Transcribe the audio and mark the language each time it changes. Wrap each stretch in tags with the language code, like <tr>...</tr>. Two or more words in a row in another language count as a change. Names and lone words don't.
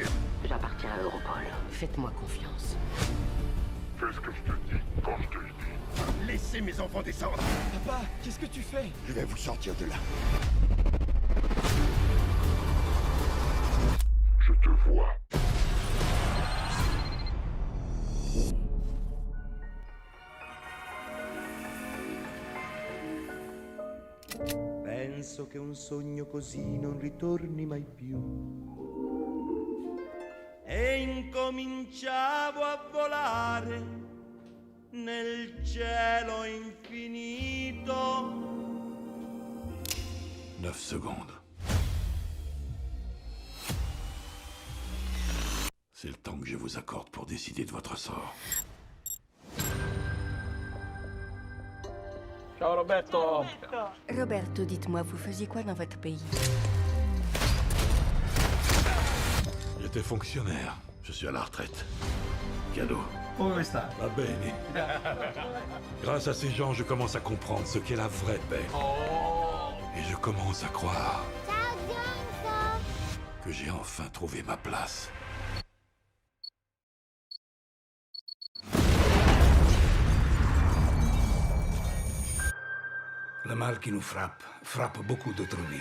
<fr>J'appartiens à Europol. Faites-moi confiance. Fais ce que je te dis quand je te le dis. Laissez mes enfants descendre! Papa, qu'est-ce que tu fais? Je vais vous sortir de là. Je te vois.</fr> <it>Penso che un sogno così non ritorni mai più. E incominciavo a volare nel cielo infinito.</it> <fr>9 secondes. C'est le temps que je vous accorde pour décider de votre sort.</fr> <it>Ciao Roberto.</it> <fr>Roberto, dites-moi, vous faisiez quoi dans votre pays? J'étais fonctionnaire. Je suis à la retraite. Cadeau.</fr> <it>Come sta? Va bene.</it> <fr>Grâce à ces gens, je commence à comprendre ce qu'est la vraie paix. Et je commence à croire que j'ai enfin trouvé ma place. Le mal qui nous frappe beaucoup d'autres villes.</fr>